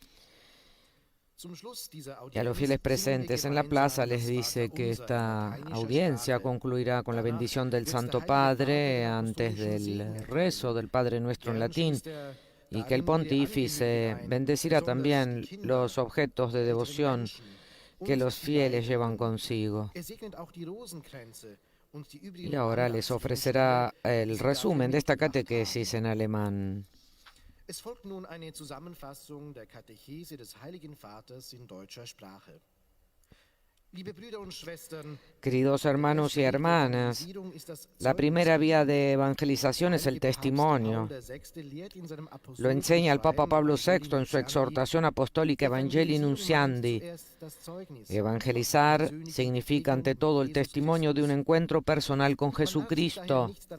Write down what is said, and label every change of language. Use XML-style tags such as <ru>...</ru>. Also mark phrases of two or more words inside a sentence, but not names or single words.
<es>Y a los fieles presentes en la plaza les dice que esta audiencia concluirá con la bendición del Santo Padre antes del rezo del Padre Nuestro en latín, y que el pontífice bendecirá también los objetos de devoción que los fieles llevan consigo. Y ahora les ofrecerá el resumen de esta catequesis en alemán.</es> <de>Es folgt nun eine Zusammenfassung der Katechese des Heiligen Vaters in deutscher Sprache. Liebe Brüder und Schwestern,</de> <es>queridos hermanos y hermanas, la primera vía de evangelización es el testimonio. Lo enseña el Papa Pablo VI en su exhortación apostólica Evangelii Nuntiandi. Evangelizar significa ante todo el testimonio de un encuentro personal con Jesucristo.</es>